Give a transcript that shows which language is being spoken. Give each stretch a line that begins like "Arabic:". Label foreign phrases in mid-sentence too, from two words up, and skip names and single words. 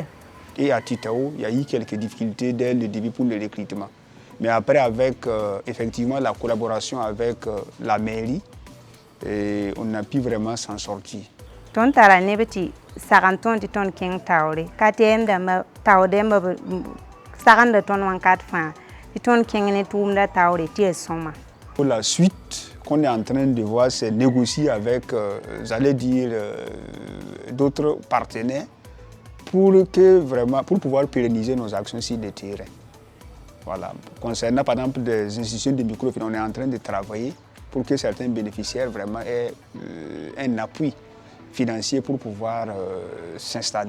French: Et à Titao, il y a eu quelques difficultés dès le début pour le recrutement. Mais après, avec effectivement la collaboration avec la mairie, on a pu vraiment s'en sortir.
Mossi: Tõnd tara neb tɩ sagn tõnd tɩ tõnd kẽng taoore ka tɛɛm dãmba tao dẽmba sagenda tõnd wãnkat fãa tɩ tõnd kẽng ne tʋʋmda taoore tɩ yaa sõma.
French: Pour la suite qu'on est en train de voir, c'est négocier avec, j'allais dire, d'autres partenaires pour pouvoir pérenniser nos actions sur le terrain. Voilà. Concernant par exemple des institutions de microfinance, on est en train de travailler pour que certains bénéficiaires vraiment aient un appui financier pour pouvoir s'installer.